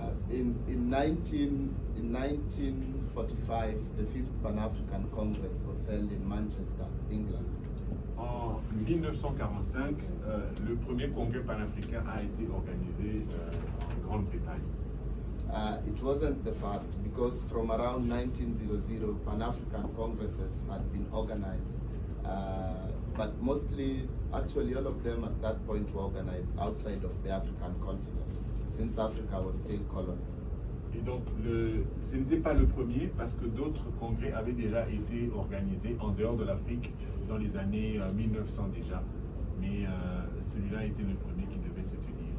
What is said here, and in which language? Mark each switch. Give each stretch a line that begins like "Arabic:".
English: In 1945, the 5th Pan-African Congress was held in Manchester, England.
French: En 1945, le premier congrès panafricain a été organisé en Grande-Bretagne.
English: It wasn't the first, because from around 1900, Pan-African Congresses had been organized. But mostly, actually all of them at that point were organized outside of the African continent, since Africa was still colonized.
French: Et donc, ce n'était pas le premier, parce que d'autres congrès avaient déjà été organisés en dehors de l'Afrique dans les années 1900 déjà. Mais celui-là était le premier qui devait se tenir.